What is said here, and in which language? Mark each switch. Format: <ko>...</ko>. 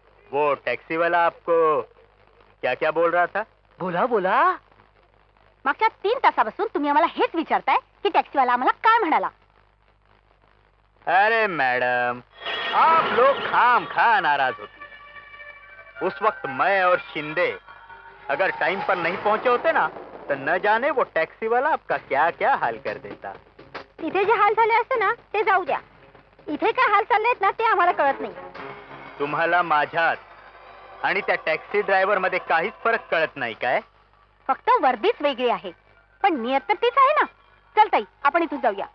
<hi>वो टैक्सी वाला आपको क्या क्या बोल रहा था? बोला बोला.</hi> <mr>मागच्या 3 तासापासून तुम्ही आम्हाला हेच विचारताय की टॅक्सीवाला आम्हाला काय म्हणाला.</mr> <hi>अरे मैडम, आप लोग खाम खा नाराज होती. उस वक्त मैं और शिंदे अगर टाइम पर नहीं पहुंचे होते ना, तो न जाने वो टैक्सी वाला आपका क्या क्या हाल कर देता.</hi> <mr>तिथे जे हाल झाले असते ना ते जाऊ द्या. इथे काय हाल चाललेत ना ते आम्हाला कळत नाही. तुम्हाला माझ्यात आणि त्या टॅक्सी ड्रायव्हर मध्ये काहीच फरक कळत नाही काय? फक्त वर्दीच वेगळी आहे पण नियत तर तीच आहे ना. चल ताई आपण इथून जाऊया.</mr>